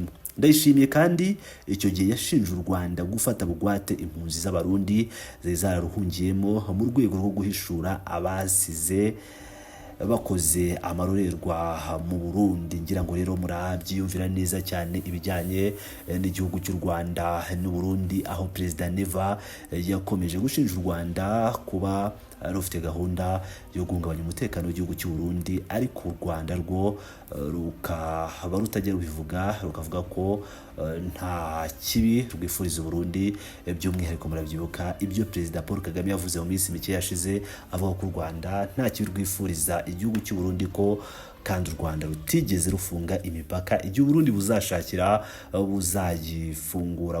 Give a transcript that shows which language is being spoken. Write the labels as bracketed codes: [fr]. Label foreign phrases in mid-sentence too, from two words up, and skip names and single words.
[rw] Ndayishimiye kandi icyo gihe yashinje u Rwanda gufata bugwate impunzi z'Abarundi zari zararuhungiyemo mu rwego rwo guhishura abasize bakoze amarorerwa mu Burundi. Ngira ngo rero murabyiyumvira neza cyane ibijyanye n'igihugu cy'u Rwanda n'u Burundi, aho Perezida Neva yakomeje gushinja u Rwanda kuba rufite gahunda yo guhungabanya umutekano w'igihugu cy'u Burundi, ariko u Rwanda rwo rukaba rutajya rubivuga, rukavuga ko nta kibi rwifuriza Burundi. By'umwihariko murabyibuka ibyo Perezida Paul Kagame yavuze mu minsi mike yashize avuga ko u Rwanda nta kibi rwifuriza igihugu cy'u Burundi, ko kandi u Rwanda rutigeze rufunga imipaka igihe Burundi buzashakira buzayifungura.